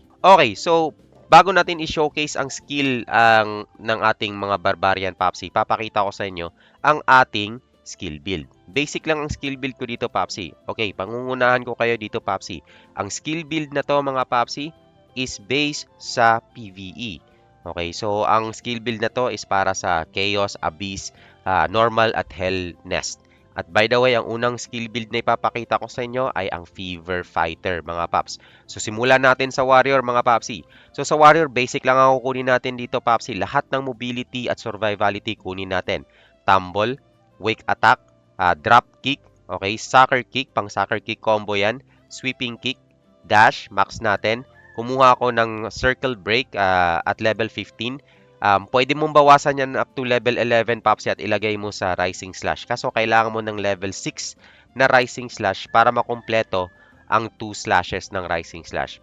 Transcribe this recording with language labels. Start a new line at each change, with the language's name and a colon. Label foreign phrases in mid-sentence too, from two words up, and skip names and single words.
Filipino: Okay, so bago natin i-showcase ang skill ng ating mga Barbarian Papsi, papakita ko sa inyo ang ating
English: skill build.
Filipino: Basic lang ang
English: skill build
Filipino: ko dito, Papsi. Okay, pangungunahan ko kayo dito, Papsi. Ang
English: skill build
Filipino: na to, mga Papsi, is
English: based sa PvE.
Filipino: Okay, so ang
English: skill build
Filipino: na to is para sa Chaos, Abyss, Normal at Hell Nest. At
English: by the way,
Filipino: ang unang
English: skill build
Filipino: na ipapakita ko sa inyo ay ang
English: Fever Fighter,
Filipino: mga paps. So, simulan natin sa Warrior, mga papsi. So, sa Warrior, basic lang ang kukunin natin dito, papsi. Lahat ng
English: mobility at survivality
Filipino: kunin natin. Tumble, Wake Attack, Drop Kick, okay, Sucker Kick, pang
English: Sucker Kick combo
Filipino: yan. Sweeping Kick, Dash, max natin. Kumuha ako ng Circle Break at level 15. Pwede mong bawasan yan up to level 11, Papsi, at ilagay mo sa Rising Slash. Kaso, kailangan mo ng level 6 na Rising Slash para makumpleto ang 2 slashes ng Rising Slash.